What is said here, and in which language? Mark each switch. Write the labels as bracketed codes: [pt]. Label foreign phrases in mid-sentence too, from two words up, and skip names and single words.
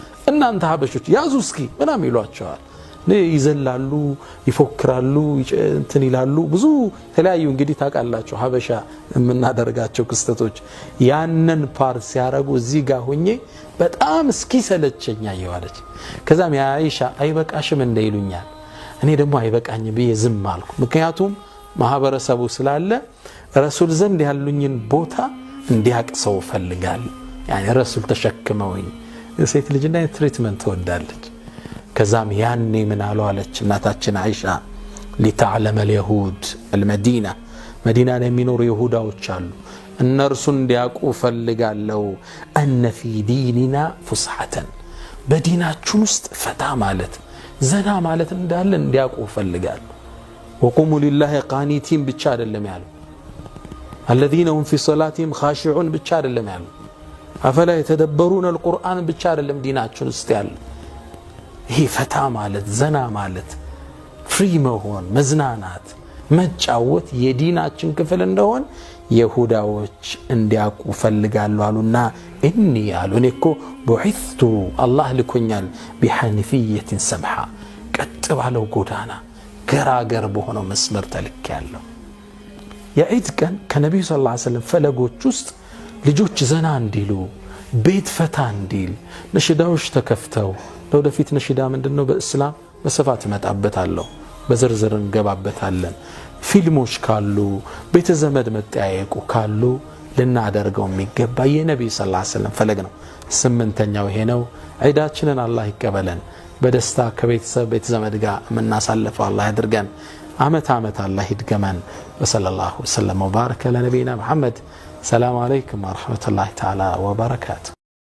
[am] እናንተ ሀበሾች ያዙ እስኪ ምናምን ይሏቸዋል። ይዘላሉ፣ ይፎክራሉ፣ እንትን ይላሉ። ብዙ ተለያዩ እንግዲህ ታውቃላችሁ ሀበሻ የምናደርጋቸው ክስተቶች። ያንን ፓርት ሲያረጉ እዚህ ጋር ሆኜ በጣም እስኪ ሰለቸኛ ይዋለች። ከዛም ያ አይሻ አይበቃሽም እንደ ይሉኛል። እኔ ደግሞ አይበቃኝ ብዬ ዝም አልኩ። ምክንያቱም ማህበረሰቡ ስላለ ረሱል ዘንድ ያሉኝን ቦታ እንዲያቅሰው ፈልጋለሁ። ያኔ ረሱል ተሸክመውኝ ሴት ልጅ እንደ ትሪትመንት ትወዳለች። ከዛም ያኔ ምን አሉ አለች እናታችን አይሻ [ar] لتعلم اليهود المدينة مدينة [am] የሚኖሩ ይሁዳዎች አሉ እነርሱ እንዲያውቁ ፈልጋለሁ [ar] أن في ديننا فسحة [am] በዲናችን ውስጥ ፈታ ማለት ዘና ማለት እንዳለ እንዲያውቁ ፈልጋለሁ [ar] وقوموا لله قانتين [am] ብቻ አይደለም ያለው [ar] الذين هم في صلاتهم خاشعون [am] ብቻ አይደለም ያለው [ar] أفلا يتدبرون القرآن [am] ብቻ አይደለም ዲናችን ውስጥ ያለው ይሄ ፈታ ማለት ዘና ማለት ፍሪ መሆን መዝናናት መጫወት የዲናችን ክፍል እንደሆነ ይሁዳዎች እንዲያውቁ ፈልጋለሁ አሉና እኒ ያሉ እኔ እኮ ቡዒቱ አላህ ልኮኛል [ar] بحنفية سمحة [am] ቀጥ ባለው ጎዳና ገራገር በሆነው መስመር ተልኬያለሁ። የዒድ ቀን ከነብዩ [ar] صلى الله عليه وسلم [am] ፈለጎች ውስጥ ልጆች ዘና እንዲሉ ቤት ፈታ እንዲል ነሽዳዎች ተከፍተው ለወደፊት ነሽዳ ምንድነው በእስላም በስፋት መጣበታለሁ በዝርዝር እንገባበታለን። ፊልሞች ካሉ ቤተ ዘመድ መጠያየቁ ካሉ ልናደርገው የሚገባ የነብዩ [ar] صلى الله عليه وسلم [am] ፈለግ ነው። ስምንተኛው ይሄ ነው። ዒዳችንን አላህ ይቀበለን። በደስታ ከቤተሰብ ቤተ ዘመድ ጋር የምናሳልፈው አላህ ያድርገን። ዓመት ዓመት አላህ ይድገመን። [ar] وصلى الله عليه وسلم وبارك لنبينا محمد። السلام عليكم ورحمة الله تعالى وبركاته።